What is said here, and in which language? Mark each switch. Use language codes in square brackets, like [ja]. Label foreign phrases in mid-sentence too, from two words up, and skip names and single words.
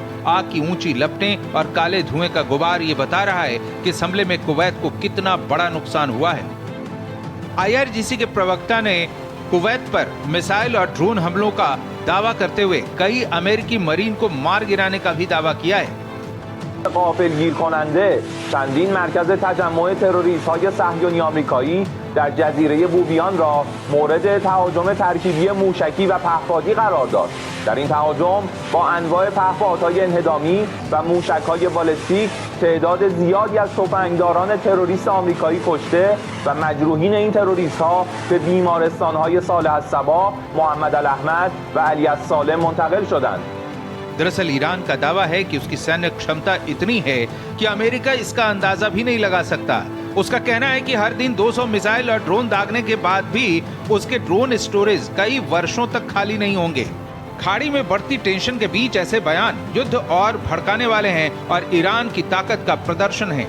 [hi] आग की ऊंची लपटें और काले धुएं का गुबार ये बता रहा है कि इस हमले में कुवैत को कितना बड़ा नुकसान हुआ है। IRGC के प्रवक्ता ने कुवैत पर मिसाइल और ड्रोन हमलों का दावा करते हुए कई अमेरिकी मरीन को मार गिराने का भी दावा किया है। [fa] غافلگیر کننده چندین مرکز تجمع تروریست‌های صهیونی آمریکایی در جزیره بوبیان را مورد تهاجم ترکیبی موشکی و پهپادی قرار داد. در این تهاجم با انواع پهپادهای انهدامی و موشک‌های بالستیک تعداد زیادی از تفنگداران تروریست آمریکایی کشته و مجروحین این تروریست‌ها به بیمارستان‌های صالح الصباح، محمد الاحمد و علی الصالح منتقل شدند. [hi] दरअसल ईरान का दावा है कि उसकी सैन्य क्षमता इतनी है कि अमेरिका इसका अंदाजा भी नहीं लगा सकता। उसका कहना है कि हर दिन 200 मिसाइल और ड्रोन दागने के बाद भी उसके ड्रोन स्टोरेज कई वर्षों तक खाली नहीं होंगे। खाड़ी में बढ़ती टेंशन के बीच ऐसे बयान युद्ध और भड़काने वाले हैं और ईरान की ताकत का प्रदर्शन है।